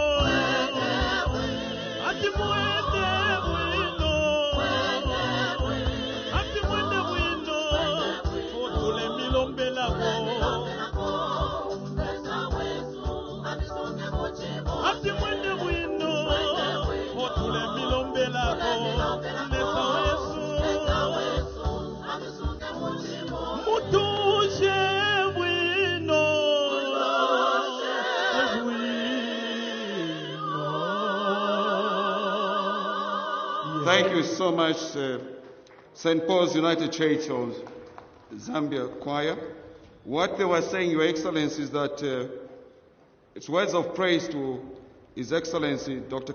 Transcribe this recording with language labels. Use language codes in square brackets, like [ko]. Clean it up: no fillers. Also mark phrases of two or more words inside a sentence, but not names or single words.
[ny] ati mwende bwino ati mwende bwino otule milombela ko ati mwende bwino otule milombela ko nesa wesu mutuje bwino. [en] Thank you so much, St. Paul's United Church of Zambia Choir. What they were saying, Your Excellency, is that it's words of praise to His Excellency, Dr.